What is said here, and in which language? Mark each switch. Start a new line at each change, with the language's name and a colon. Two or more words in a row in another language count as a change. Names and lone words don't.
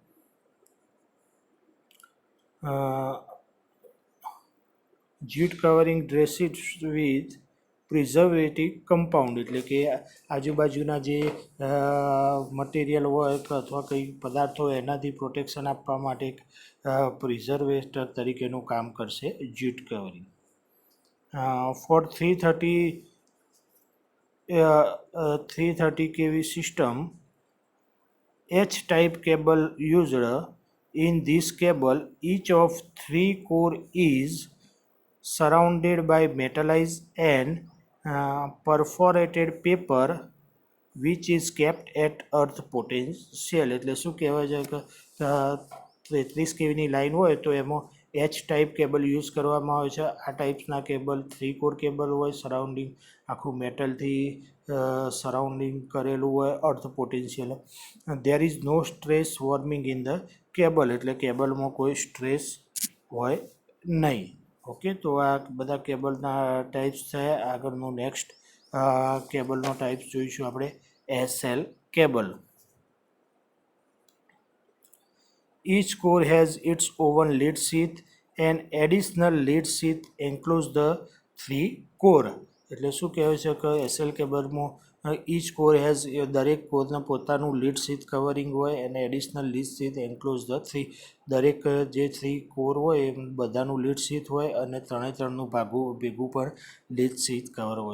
English: jute covering dressed with preservative compound,
Gujarati: એટલે કે આજુબાજુના જે મટીરિયલ હોય અથવા કંઈ પદાર્થ હોય એનાથી પ્રોટેક્શન આપવા માટે પ્રિઝર્વેટર તરીકેનું કામ કરશે
English: jute covering. For 330 kV system, H-type cable used. In this cable, each of 3 core is surrounded by metallized and perforated paper which is kept at earth potential.
Gujarati: એટલે શું કહેવાય છે કે 33 કેવીની લાઇન હોય તો એમાં
English: H-type cable use
Gujarati: કરવામાં આવે છે. આ ટાઈપ્સના કેબલ
English: 3 core cable
Gujarati: હોય, સરાઉન્ડિંગ આખું મેટલથી સરાઉન્ડિંગ કરેલું હોય,
English: earth potential. there is no stress warming in the cable,
Gujarati: એટલે કેબલમાં કોઈ સ્ટ્રેસ હોય નહીં. ઓકે, તો આ બધા કેબલના ટાઈપ્સ છે. આગળનું નેક્સ્ટ કેબલનો ટાઈપ્સ જોઈશું આપણે, SL કેબલ.
English: Each core has its own lead sheath and additional lead sheath enclose the 3 core.
Gujarati: એટલે શું કહેવાય છે કે SL કેબલમાં
English: each core has,
Gujarati: દરેક કોરને પોતાનું
English: lead sheath covering
Gujarati: હોય અને
English: additional lead sheath enclose the 3,
Gujarati: દરેક જે 3 કોર હોય એ બધાનું
English: lead sheath
Gujarati: હોય અને ત્રણનું ભેગું પણ
English: lead sheath cover
Gujarati: હોય.